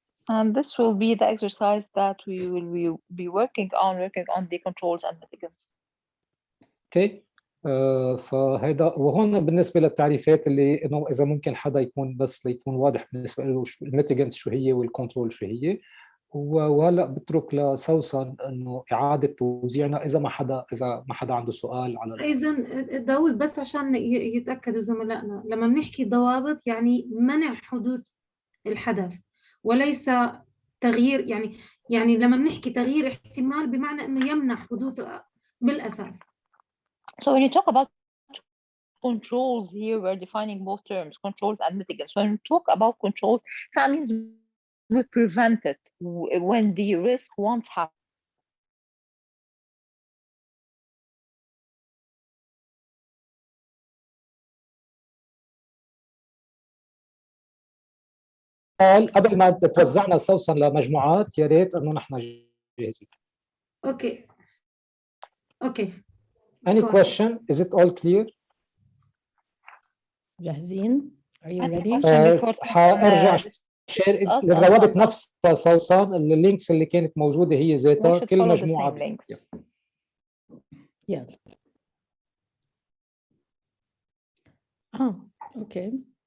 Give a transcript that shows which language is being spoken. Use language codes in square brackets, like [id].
[en] And this will be the exercise that we will be working on the controls and mitigants. [ar] اوكي. فهذا وهون بالنسبه للتعريفات اللي انه اذا ممكن حدا يكون بس ليكون واضح بالنسبه له الميتيجنتس شو هي والكنترول شو هي. وهلا بترك لسوسن انه اعاده توزيعنا اذا ما حدا عنده سؤال على اذا داود بس عشان يتاكدوا زملائنا، لما بنحكي ضوابط يعني منع حدوث الحدث وليس تغيير، يعني لما بنحكي تغيير احتمال بمعنى انه يمنع حدوثه بالاساس. [en] So when you talk about controls here, we're defining both terms, controls and mitigants. When we talk about controls, that means we prevent it when the risk won't happen. [ar] قبل ما توزعنا سوسن لمجموعات، يا ريت انه نحن جاهزين. اوكي. [en] Any question? Is it all clear? [ar] جاهزين؟ [en] Are you ready? [ar] حارجع للروابط نفسها سوسن، اللينكس اللي كانت موجوده هي ذاتها كل مجموعه. يلا. اوكي.